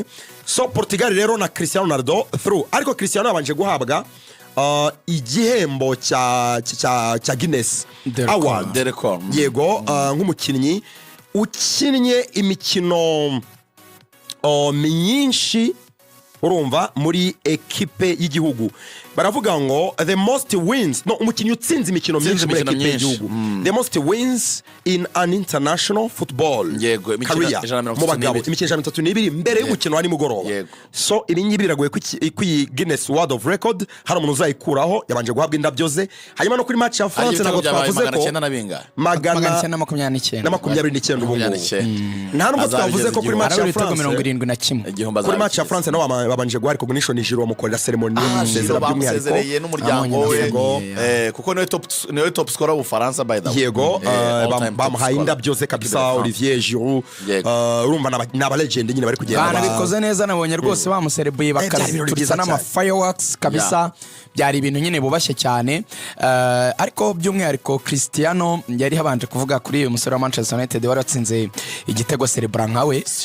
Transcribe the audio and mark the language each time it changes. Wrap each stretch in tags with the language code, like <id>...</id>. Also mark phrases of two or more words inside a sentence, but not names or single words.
<rw>So Portugal rero na Cristiano Ronaldo through ariko Cristiano yabanje guhabwa igihembo cya Guinness Award yego nk'umukinnyi ukinnye imikino nyinshi urumva muri ekipe y'igihugu baravuga ngo</rw> <en>the most wins</en> <rw>no umukinnyi utsinze imikino myinshi muri ekipe y'igihugu</rw> <en>the most wins in an international football</en> <rw>yego imikino mu bagabo imikino 32 mbere y'umukino wa nimugoroba. So ibinyi biragoye ku Guinness World of Record hari umuntu uzayikuraho yabanje guhabwa indabyo ze hanyuma no kuri match ya France nabo twavuze ko magana 29 ubu nta nubwo twavuze ko kuri match ya France 71 kuri match ya France nabo babanje guha recognition ijiro mukorera ceremony Sezereye n'umuryango we kuko niwe</rw> <en>top scorer</en> <rw>w'Ufaransa</rw> <en>by the way</en> <rw>yego bamuhaye indabyo ze kabisa Olivier Giroud urumva n'aba legend nyine bari kugenda bikoze neza nabonye rwose bamuserebuye bakaturisa n'ama fireworks kabisa byari ibintu nyine bubashye cyane ariko by'umwihariko Cristiano yari habanje kuvuga kuri uyu musore wa Manchester United wari watsinze igitego cerebral nkawe</rw>